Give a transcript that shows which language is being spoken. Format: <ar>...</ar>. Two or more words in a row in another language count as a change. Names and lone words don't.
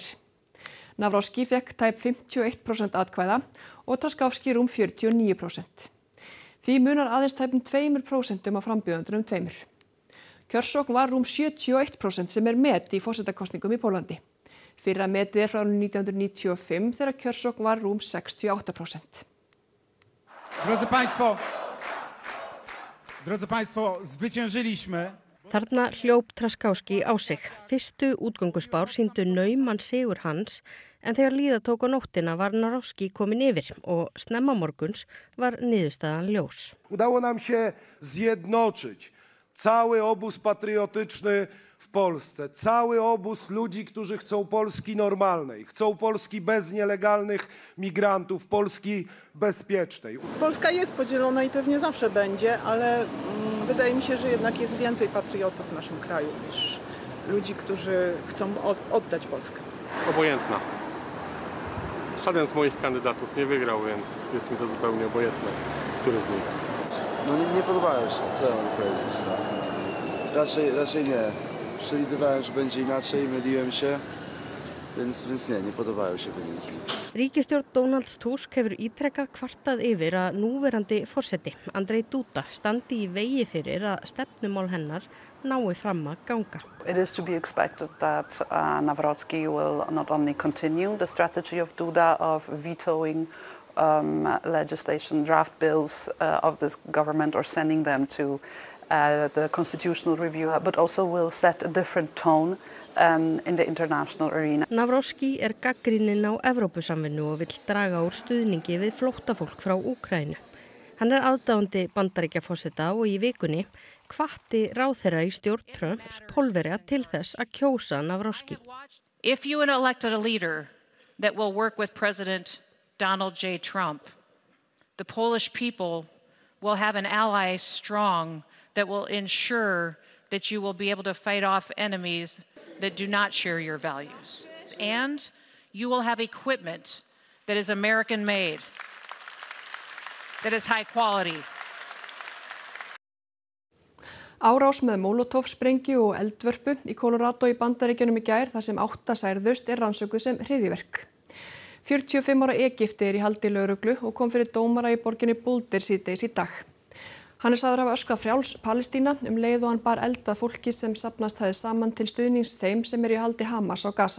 <is>Nawrocki fekk tæp 51% atkvæða og Trzaskowski rúm 49%. Því munar aðeins tæpum 2% á frambjóðendunum tveimur. Kjörsókn var rúm 71% sem met í forsetakosningum í Póllandi. Fyrra metið frá 1995 þegar kjörsókn var rúm 68%.</is> <pl>Drodzy Państwo, zwyciężyliśmy.</pl> <is>Þarna hljóp Trzaskowski á sig. Fyrstu útgönguspár sýndu nauman sigur hans, en þegar líða tók á nóttina var Nawrocki komin yfir og snemma morguns var niðurstaðan ljós.</is> <pl>Udało nam się zjednoczyć cały obóz patriotyczny w Polsce, cały obóz ludzi, którzy chcą Polski normalnej, chcą Polski bez nielegalnych migrantów, Polski bezpiecznej. Polska jest podzielona i pewnie zawsze będzie, ale wydaje mi się, że jednak jest więcej patriotów w naszym kraju niż ludzi, którzy chcą oddać Polskę. Obojętna. Żaden z moich kandydatów nie wygrał, więc jest mi to zupełnie obojętne, który z nich. No nie podobają się, co ja mam powiedzieć. Raczej nie. Przewidywałem, że będzie inaczej, myliłem się, więc nie podobają się wyniki.</pl> <is>Ríkisstjórn Donalds Tusk hefur ítrekað kvartað yfir að núverandi forseti, Andrzej Duda, standi í vegi fyrir að stefnumál hennar nái fram að ganga.</is> <en>It is to be expected that Nawrocki will not only continue the strategy of Duda of vetoing legislation, draft bills of this government or sending them to the constitutional review, but also will set a different tone in the international arena.</en> <is>Nawrocki gagnrýninn á Evrópusamvinnu og vill draga úr stuðningi við flóttafólk frá Úkraínu. Hann aðdáandi Bandaríkjaforseta og í vikunni hvatti ráðherra í stjórn Trumps Pólverja til þess að kjósa Nawrocki.</is> <en>If you elect a leader that will work with President Donald J. Trump, the Polish people will have an ally strong that will ensure that you will be able to fight off enemies that do not share your values. And you will have equipment that is American made, that is high quality.</en> <is>Árás með Molotov-sprengju og eldvörpu í Colorado í Bandaríkjunum í gær þar sem 8 særðust rannsökuð sem hryðjuverk. 45 ára Egypti í haldi lögreglu og kom fyrir dómara í borginni Boulder síðdegis í dag. Hann sagður hafa öskrað frjáls Palestína leið og hann bar eld að fólki sem safnast hafði saman til stuðnings þeim sem í haldi Hamas á Gaza.</is>